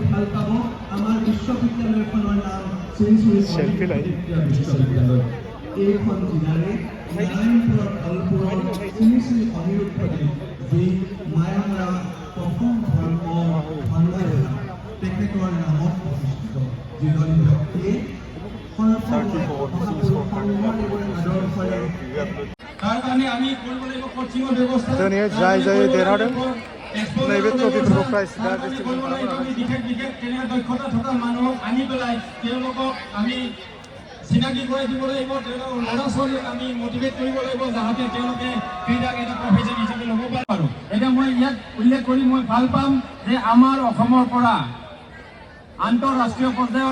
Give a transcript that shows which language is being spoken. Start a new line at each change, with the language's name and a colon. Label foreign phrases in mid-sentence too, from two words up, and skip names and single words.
Assamese: ভাল পাব আমাৰ বিশ্ববিদ্যালয়খনৰ নাম শ্ৰী বিশ্ববিদ্যালয় এইখন জিলাৰে নাৰায়ণপুৰৰ ফলপুৰৰ শ্ৰী অনিৰুদ্ধদেৱ যি মায়ামৰা প্ৰথম ধৰ্ম ভণ্ডাৰী তেখেতৰ নামত প্ৰতিষ্ঠিত যিজন ব্যক্তিয়ে তাৰ কাৰণে আমি কৰিব লাগিব কোচিঙৰ ব্যৱস্থা
Bodo: जाय देरहादों नैबे ट्रफिफोरखौ प्राइज
Assamese: বিশেষ কেনেকৈ দক্ষতা থকা মানুহক আনি পেলাই তেওঁলোকক আমি চিনাকি কৰাই দিব লাগিব তেওঁলোকৰ ল'ৰা ছোৱালীক আমি মটিভেট কৰিব লাগিব যাতে তেওঁলোকে ক্ৰীড়াক এটা প্ৰফেশ্যন হিচাপে ল'ব পাৰে এতিয়া মই ইয়াত উল্লেখ কৰি মই ভাল পাম যে আমাৰ অসমৰ পৰা আন্তঃৰাষ্ট্ৰীয় পৰ্যায়ত